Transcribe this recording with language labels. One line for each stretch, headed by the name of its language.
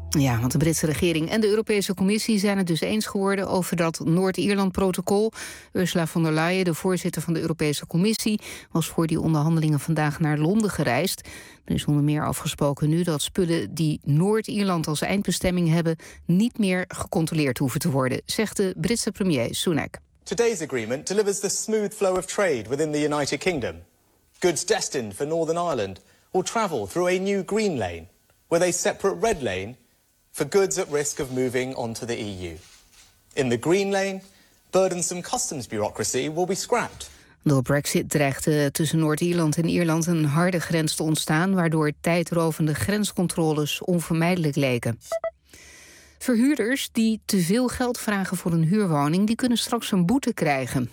Dutch: Ja, want de Britse regering en de Europese Commissie zijn het dus eens geworden over dat Noord-Ierland-protocol. Ursula von der Leyen, de voorzitter van de Europese Commissie, was voor die onderhandelingen vandaag naar Londen gereisd. Er is onder meer afgesproken nu dat spullen die Noord-Ierland als eindbestemming hebben niet meer gecontroleerd hoeven te worden, zegt de Britse premier Sunak.
English: Today's agreement delivers the smooth flow of trade within the United Kingdom. Goods destined for Northern Ireland will travel through a new green lane with a separate red lane for goods at risk of moving onto the EU. In the green lane, burdensome customs bureaucracy will be scrapped.
Dutch: Door Brexit dreigde tussen Noord-Ierland en Ierland een harde grens te ontstaan, waardoor tijdrovende grenscontroles onvermijdelijk leken. Verhuurders die te veel geld vragen voor een huurwoning, die kunnen straks een boete krijgen.